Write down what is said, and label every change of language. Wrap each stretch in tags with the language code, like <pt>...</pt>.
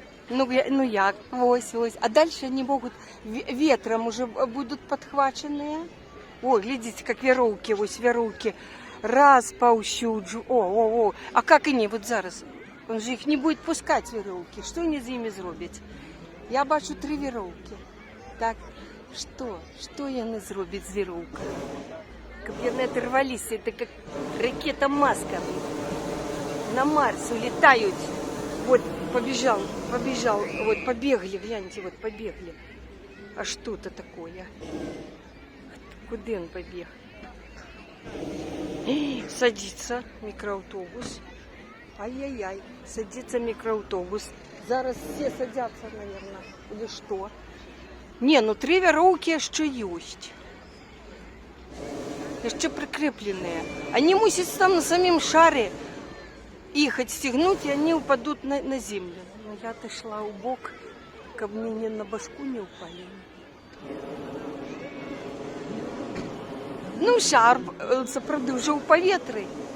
<ru>Ну як, ось. А дальше они могут, ветром уже будут подхваченные. О, глядите, как веревки. Раз повсюджу. О. А как они вот зараз? Он же их не будет пускать, веревки. Что они за ними зроблять?</ru> <uk>Я бачу 3 веревки.</uk> <ru>Так, что они</ru> <uk>зроблять з веревкою?</uk> <ru>Как они оторвались, это как ракета-маска. На Марс улетают. Вот, побежал. Вот, побегли, гляньте, вот, побегли. А что это такое? Куда он побег? Садится микроавтобус. Ай-яй-яй, садится микроавтобус. Зараз все садятся, наверное. Или что? Не, ну 3 веревки ще есть. Еще прикрепленные. Они мусят там на самом шаре их отстегнуть, и они упадут на землю. Но я отошла у бок, как мне на башку не упали.</ru> <uk>Ну, шар продовжив у повітрі.</uk>